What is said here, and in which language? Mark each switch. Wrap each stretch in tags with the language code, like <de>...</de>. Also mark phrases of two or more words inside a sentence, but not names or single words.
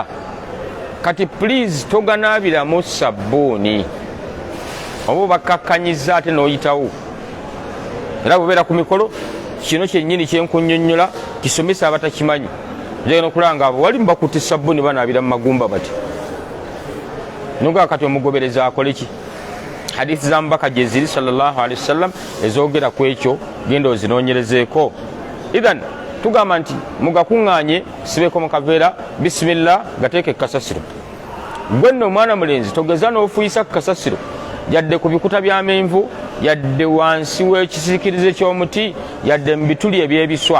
<lg>Kati please toganaabiramu sabbuuni oba bakakkanyiza ate n'oyitawo. Era bubeera ku mikolo kino kyennyini kyenkunnyonnyola kisomesa abatakimanyi. Njagala okulanga abo wali mubakutte sabbuuni banaabira mu magumba bati nuga kati omugobereza akole ki? Hadithi za mubaka gye ziri</lg> <ar>صلى الله عليه وسلم</ar> <lg>ezoogera ku ekyo, genda ozinoonyerezeeko. Idhan tugamba nti mugakuŋŋaanye sibeko mu kaveera bisimillah gateeke ku kasasiro. Gwe nno omwana mulenzi togeza n'ofuuyisa ku kasasiro yadde ku bikuta by'amenvu, yadde wansi w'ekisiikirize ky'omuti, yadde mu bituli eby'ebiswa.</lg>